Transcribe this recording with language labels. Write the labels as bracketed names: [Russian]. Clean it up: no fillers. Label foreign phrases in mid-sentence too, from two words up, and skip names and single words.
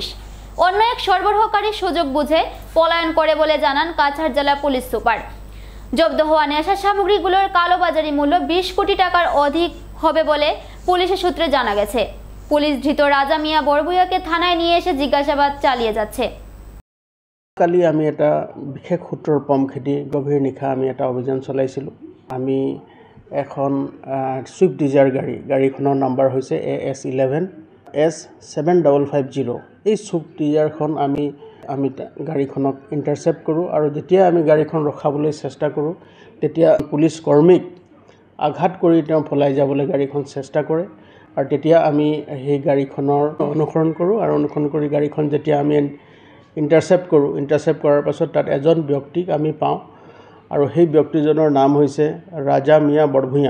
[Bangla] অন্য এক সরবরাহকারী সুযোগ বুঝে পলায়ন করে বলে জানান কাছাড় জেলা পুলিশ সুপার। জব্দ হওয়া নেশা সামগ্রীগুলোর কালোবাজারি মূল্য 20 কোটি টাকার অধিক হবে বলে পুলিশের সূত্রে জানা গেছে। পুলিশ ধৃত রাজা মিয়া বরভুইয়াকে থানায় নিয়ে এসে জিজ্ঞাসাবাদ চালিয়ে যাচ্ছে। [Assamese] কালি আমি এটা বিশেষ সূত্ৰৰ পমখেদি গভীৰ নিশা আমি এটা অভিযান চলাইছিলোঁ। আমি এখন ছুইফট ডিজায়াৰ গাড়ীখনৰ নাম্বাৰ হৈছে AS11 S7550। এই ছুইফট ডিজায়াৰখন আমি গাড়ীখনক ইণ্টাৰচেপ্ট কৰোঁ আৰু যেতিয়া আমি গাড়ীখন ৰখাবলৈ চেষ্টা কৰোঁ তেতিয়া পুলিচ কৰ্মীক আঘাত কৰি তেওঁ পলাই যাবলৈ গাড়ীখন চেষ্টা কৰে আৰু তেতিয়া আমি সেই গাড়ীখনৰ অনুসৰণ কৰোঁ আৰু অনুসৰণ কৰি গাড়ীখন যেতিয়া আমি ইণ্টাৰচেপ্ট কৰাৰ পাছত তাত এজন ব্যক্তিক আমি পাওঁ আৰু সেই ব্যক্তিজনৰ নাম হৈছে ৰাজা মিয়া বৰভূঞা।